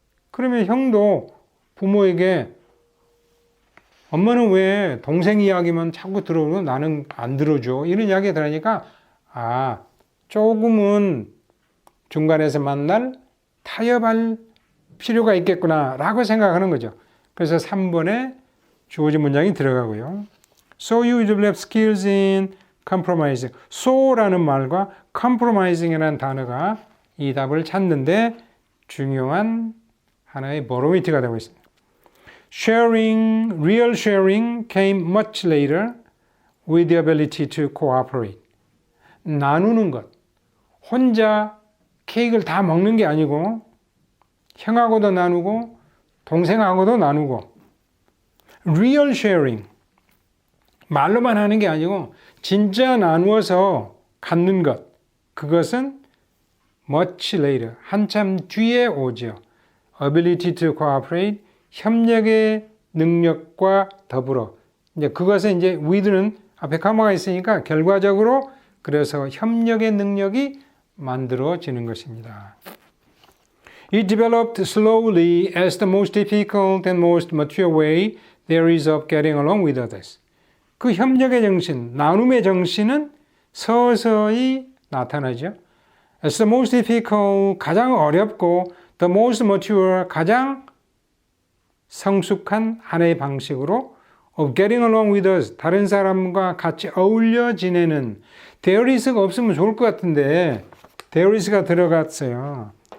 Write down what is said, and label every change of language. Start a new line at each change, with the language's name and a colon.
Korean: 그러면 형도 부모에게 엄마는 왜 동생 이야기만 자꾸 들어오고 나는 안 들어줘. 이런 이야기가 들으니까 조금은 중간에서 만날 타협할 필요가 있겠구나 라고 생각하는 거죠. 그래서 3번에 주어진 문장이 들어가고요.
English: So you develop skills in compromising.
Korean: so라는 말과 compromising이라는 단어가 이 답을 찾는데 중요한 하나의 바로미터가 되고 있습니다.
English: Real sharing came much later with the ability to cooperate.
Korean: 나누는 것. 혼자 케이크를 다 먹는 게 아니고 형하고도 나누고 동생하고도 나누고 real sharing. 말로만 하는 게 아니고 진짜 나누어서 갖는 것. 그것은 much later. 한참 뒤에 오죠.
English: ability to cooperate.
Korean: 협력의 능력과 더불어. 이제 그것은 이제 with는 앞에 가마가 있으니까 결과적으로 그래서 협력의 능력이 만들어지는 것입니다.
English: It developed slowly as the most difficult and most mature way there is of getting along with others.
Korean: 그 협력의 정신, 나눔의 정신은 서서히 나타나죠. As the most difficult, 가장 어렵고 the most mature, 가장 성숙한 하나의 방식으로
English: of getting along with us,
Korean: 다른 사람과 같이 어울려 지내는 there is가 없으면 좋을 것 같은데 there is가 들어갔어요.